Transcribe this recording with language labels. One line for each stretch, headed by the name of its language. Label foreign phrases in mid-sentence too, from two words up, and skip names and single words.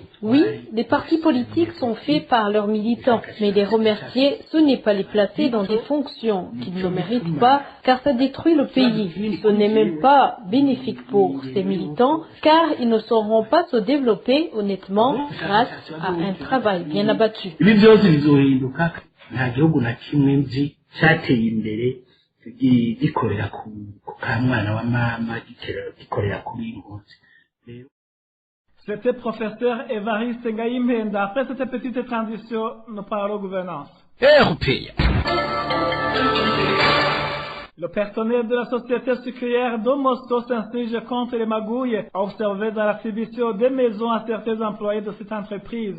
French: Oui, les partis politiques sont faits par leurs militants, mais les remercier, ce n'est pas les placer dans des fonctions qu'ils ne méritent pas, car ça détruit le pays. Ce n'est même pas bénéfique pour ces militants, car ils ne sauront pas se développer honnêtement grâce à un travail bien abattu.
Rundi: nta gihugu na kimwe nzi cyateye imbere gikorera ku kamwana wa mama gikorera ku bingozi.
French: C'était professeur Évariste Ngayimpenda. Après cette petite transition, nous parlons gouvernance. Le personnel de la société sucrière d'Omosto s'insurge contre les magouilles observées dans l'attribution des maisons à certains employés de cette entreprise.